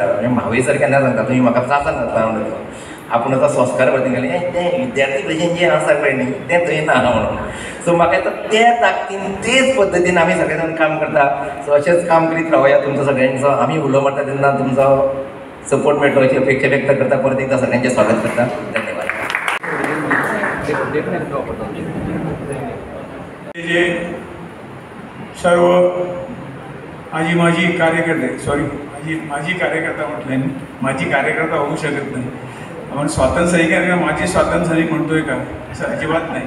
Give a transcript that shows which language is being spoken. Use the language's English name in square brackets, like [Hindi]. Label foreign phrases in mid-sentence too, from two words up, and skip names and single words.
[Konkani] म्हणजे म्हावय सर केन्ना सांगता तुमी म्हाका त्रासान जाता म्हणून आपूण आतां संस्कार वरती गेले तें विद्यार्थी परिशदेन जें आसा पळय न्ही तें थंय ना म्हणून. सो म्हाका दिसता त्या ताकदीन तेच पद्दतीन आमी सगळे जाण काम करता. सो अशेंच काम करीत रावया. तुमचो सगळ्यांचो आमी उलो मारता तेन्ना तुमचो सपोर्ट मेळटलो अशी अपेक्षा व्यक्त करता. परत एकदा सगळ्यांचें स्वागत करता. धन्यवाद. [Marathi] सर्व माझी कार्यकर्ते माझी कार्यकर्ता म्हटलं माझी कार्यकर्ता होऊ शकत नाही. आपण स्वातंत्र्य सैनिक किंवा माझी स्वातंत्र्य सैनिक म्हणतोय का असं अजिबात नाही.